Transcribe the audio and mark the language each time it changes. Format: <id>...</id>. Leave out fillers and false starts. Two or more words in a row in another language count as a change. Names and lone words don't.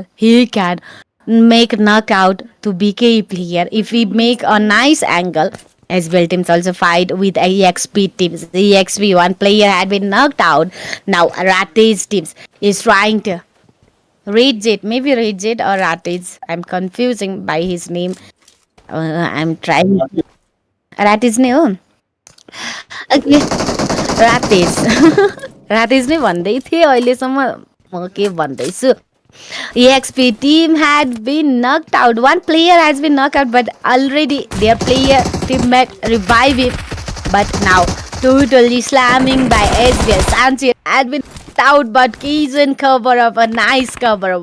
<en>He can make knockout to BK player if he make a nice angle. SBL teams also fight with EXP teams. The EXP one player had been knocked out. Now RATEZ teams is trying to RATEZ, maybe RATEZ or RATEZ. I'm confusing by his name. I'm trying.</en> <ne>RATEZ ne ho.</ne> <en>Okay, RATEZ.</en> <ne>RATEZ ने भन्दै थिए अहिलेसम्म म के भन्दैछु.</ne> <en>EXP team had been knocked out. One player has been knocked out, but already their player teammate revive him. But now totally slamming by SBL. Sanchez had been knocked out, but Kizan cover up a nice cover.</en>